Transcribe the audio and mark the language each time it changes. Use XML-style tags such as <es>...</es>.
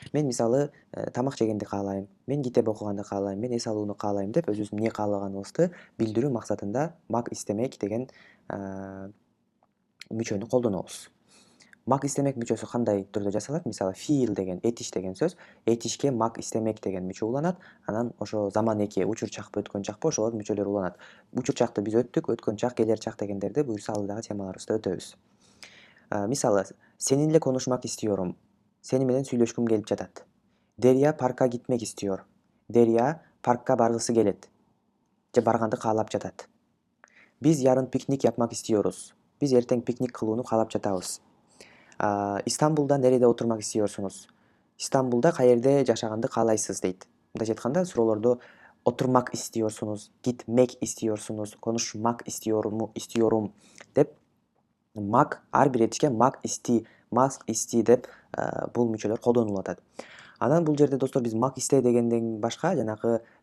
<ky>Мен мисалы тамак жегенди каалайм, мен китеп окуганды каалайм, мен эс алууну каалайм деп өзүбүздүн эмне каалаганыбызды билдирүү максатында мак истемек деген мүчөнү колдонобуз. Мак истемек мүчөсү кандай түрдө жасалат? Мисалы, feel деген, этиш деген сөз, этишке мак истемек деген мүчө уланат. Анан ошо заман эки, учур чакпы, өткөн чакпы, ошолор мүчөлөр уланат. Учур чакты биз өттүк, өткөн чак, келер чак дегендерди буюрса алдыдагы темаларыбызда өтөбүз. Мисалы,</ky> <tr>seninle konuşmak istiyorum.</tr> <ky>Сени менен сүйлөшкүм келип жатат.</ky> <tr>Derya parka gitmek istiyor.</tr> <ky>Derya parkka баргысы келет. Же барганды каалап жатат.</ky> <tr>Биз ярын пикник yapmak istiyoruz.</tr> <ky>Биз эртең пикник кылууну каалап жатабыз.</ky> <tr>İstanbul'da nerede oturmak istiyorsunuz?</tr> <ky>İstanbul'da каерде жашаганды каалайсыз дейт. Мындайча айтканда, суроолорду</ky> <tr>oturmak istiyorsunuz, gitmek istiyorsunuz, konuşmak istiyorum</tr> <ky>деп мак ар бир этишке мак исти деп бул мүчөлөр колдонулуп атат. Анан бул жерде достор биз мак исте дегенден башка жанагы</ky>